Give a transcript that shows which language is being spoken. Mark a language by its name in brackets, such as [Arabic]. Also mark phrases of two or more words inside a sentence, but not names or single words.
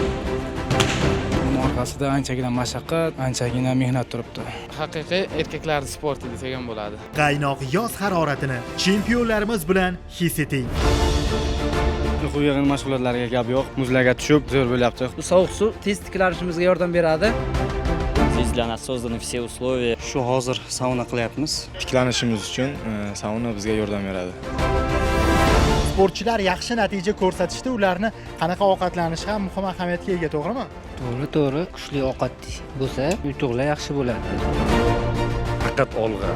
[Uzbek] Buning orqasida anchagina mashaqqat, anchagina mehnat turibdi. Haqiqiy erkaklar sporti desak ham bo'ladi. Qaynoq yoz haroratini chempionlarimiz bilan his eting. O'quv yig'in mashg'ulotlariga gap yo'q. Muzlarga tushib, zo'r bo'lyapti. Bu sovuq suv tez tiklanishimizga yordam beradi. [Russian] Здесь для нас созданы все условия. [Uzbek] Shu hozir sauna qilyapmiz. Tiklanishimiz uchun sauna bizga yordam beradi. Sportchilar yaxshi natija ko'rsatishda ularni qanaqa ovqatlanishi ham muhim ahamiyatga ega, to'g'rimi? To'g'ri, kuchli ovqat bo'lsa, yutuqlar yaxshi bo'ladi. Faqat olg'a.